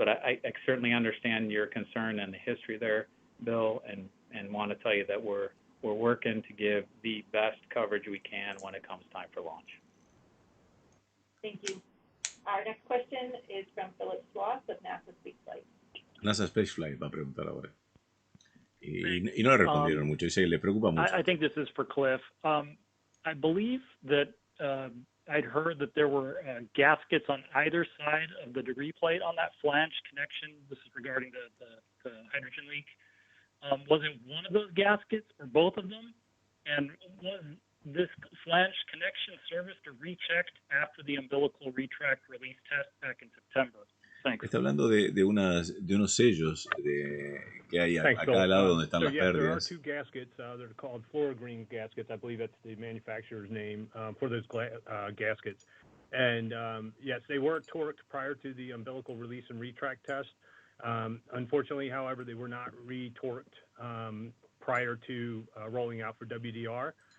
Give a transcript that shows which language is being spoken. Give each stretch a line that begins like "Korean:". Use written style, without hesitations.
English: But I certainly understand your concern and the history there, Bill, and want to tell you that we're working to give the best coverage we can when it comes time for launch. Thank you. Our next question is from Philip Sloss of NASA Spaceflight.
Spanish: NASA Spaceflight va a preguntar ahora. Y no le respondieron mucho, dice que le preocupa mucho.
English: I think this is for Cliff. I believe that I'd heard that there were gaskets on either side of the debris plate on that flange connection. This is regarding the hydrogen leak. Was it one of those gaskets or both of them? And was this flange connection serviced or rechecked after the umbilical retract release test back in September? Thanks.
Spanish: Está hablando de unos sellos que hay a cada lado donde están las
English: There are
Spanish: pérdidas.
English: two gaskets. They're called fluorogreen gaskets. I believe that's the manufacturer's name for those gaskets. And yes, they were torqued prior to the umbilical release and retract test. Unfortunately, however, they were not re-torqued prior to rolling out for WDR.